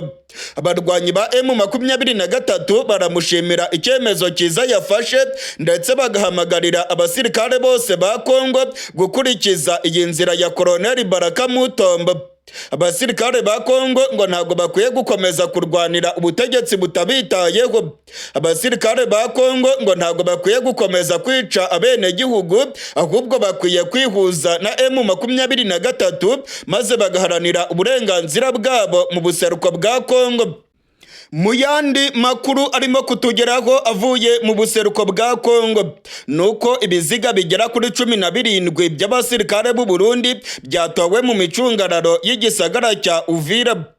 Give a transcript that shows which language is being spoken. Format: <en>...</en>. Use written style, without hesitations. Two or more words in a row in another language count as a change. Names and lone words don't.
<rw>Abarwanyi ba M23 baramushimira icyemezo cyiza yafashe ndetse bagahamagarira abasirikare bose ba Kongo gukurikiza iyi nzira ya Colonel Baraka Mutombo. Abasirikare ba Kongo ngo ntago bakwiye gukomeza kurwanira ubutegetsi butabitayeho. Abasirikare ba Kongo ngo ntago bakwiye gukomeza kwica abene gihugu, ahubwo bakwiye kwihuza na M23 maze bagaharanira uburenganzira bwabo mu buseruko bwa Kongo. Mu yandi makuru arimo kutugeraho avuye mu buseruko bwa Kongo, nuko ibiziga bigera kuri 17 by'abasirikare b'u Burundi byatowe mu micungararo y'igisagara cya Uvira.</rw>